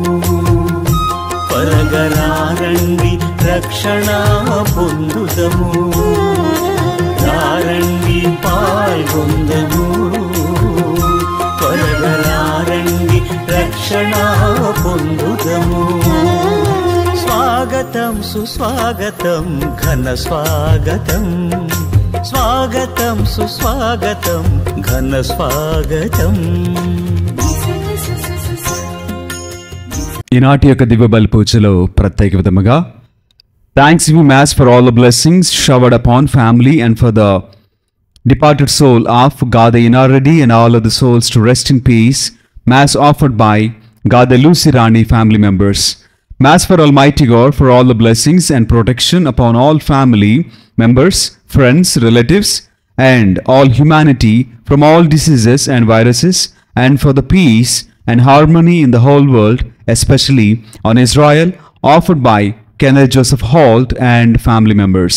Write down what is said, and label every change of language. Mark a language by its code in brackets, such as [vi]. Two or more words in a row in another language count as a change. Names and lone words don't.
[te] పరగరారండి రక్షణ పొందుదము రండి పాల్గొందము పరగరారండి రక్షణ పొందుదము స్వాగతం సుస్వాగతం ఘన స్వాగతం స్వాగతం సుస్వాగతం ఘన స్వాగతం ఈనాటి యొక్క దివ్య బలి పూజలో ప్రత్యేక విధముగా [en] thanksgiving mass for all the blessings showered upon family and for the departed soul of Gada Inaradi and all of the souls to rest in peace. Mass offered by Gada Lucy Rani family members. Mass for Almighty God for all the blessings and protection upon all family members, friends, relatives, and all humanity from all diseases and viruses, and for the peace and harmony in the whole world, especially on Israel, offered by Kenneth Joseph Holt and family members.